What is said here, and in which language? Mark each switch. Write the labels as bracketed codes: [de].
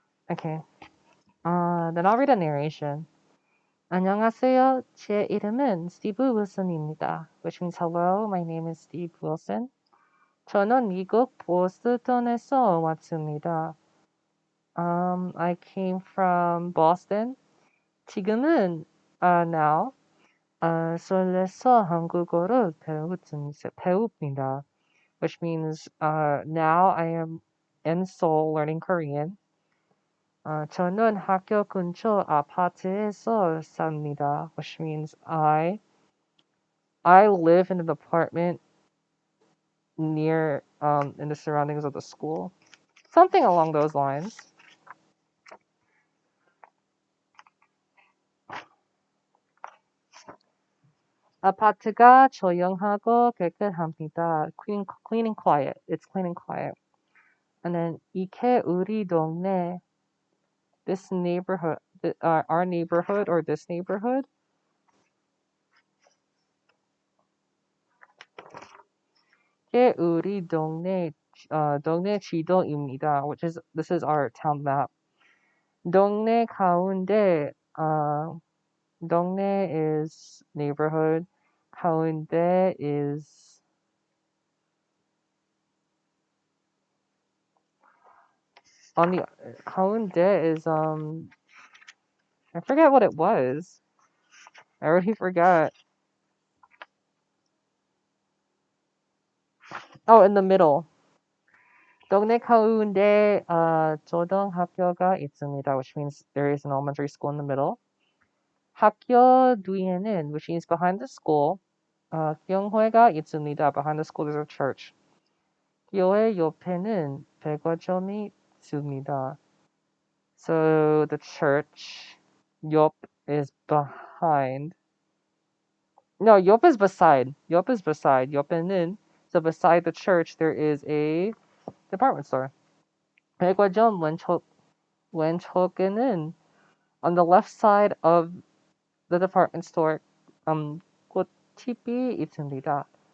[en] Okay. Then I'll read a narration. [ko] 안녕하세요. 제 이름은 Steve Wilson입니다, [en] which means hello, my name is Steve Wilson. [ko] 저는 미국 보스턴에서 왔습니다. [en] I came from Boston. [ko] 지금은 [en] now [ko] 서울에서 한국어를 배웁니다, [en] which means now I am in Seoul learning Korean. [ko] 저는 학교 근처 아파트에서 삽니다, [en] which means I live in an apartment near in the surroundings of the school. Something along those lines. [ko] 아파트가 조용하고 깨끗합니다. [en] Clean and quiet. It's clean and quiet. And then [ko] 이게 우리 동네. [en] this neighborhood, our neighborhood or this neighborhood. [ko] 게 우리 동네 지도입니다. [en] Which is this is our town map. [ko] 동네 가운데 동네 is neighborhood. [en] 가운데 is on the 가운데 is I forget what it was. I already forgot. Oh, in the middle. [ko] 동네 가운데 초등학교가 있습니다, [en] which means there is an elementary school in the middle. [ko] 학교 뒤에는, [en] which means behind the school, [ko] 교회가 있습니다. [en] Behind the school there's a church. [ko] 교회 옆에는 백화점이 있습니다. [en] So the church, 옆 is behind. No, 옆 is beside. 옆 is beside. 옆에는, so beside the church there is a department store. [ko] 백화점 왼쪽에는 [en] on the left side of the department store, [ko] 꽃집이 있습니다.